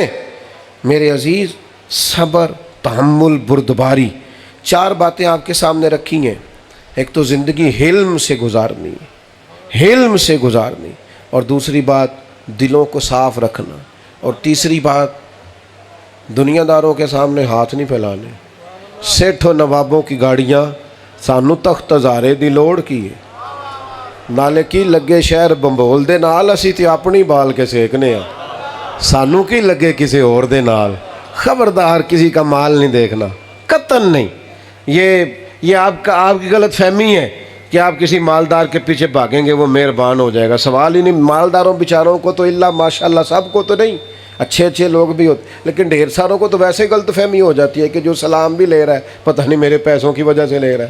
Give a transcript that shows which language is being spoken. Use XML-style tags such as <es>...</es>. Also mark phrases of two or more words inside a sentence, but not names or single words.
<ur>میرے عزیز، صبر، تحمل، بردباری، 4 باتیں آپ کے سامنے رکھی ہیں. ایک تو زندگی حلم سے گزارنی، حلم سے گزارنی. اور دوسری بات دلوں کو صاف رکھنا. اور تیسری بات دنیا داروں کے سامنے ہاتھ نہیں پھیلانے.</ur> <pa>سیٹھوں نوابوں کی گاڑیاں سانو تخت ہزارے دی لوڑ کی ہے. نالے کی لگے شہر بمبول دے نال، اسی تے اپنی بال کے سیکنے ہیں. سانو کی لگے کسی اور دے نال.</pa> <ur>خبردار کسی کا مال نہیں دیکھنا، قطن نہیں. یہ آپ کی غلط فہمی ہے کہ آپ کسی مالدار کے پیچھے بھاگیں گے وہ مہربان ہو جائے گا. سوال ہی نہیں. مالداروں بیچاروں کو تو اللہ ماشاءاللہ سب کو تو نہیں، اچھے لوگ بھی ہوتے، لیکن ڈھیر ساروں کو تو ویسے غلط فہمی ہو جاتی ہے کہ جو سلام بھی لے رہا ہے پتہ نہیں میرے پیسوں کی وجہ سے لے رہا ہے.</ur>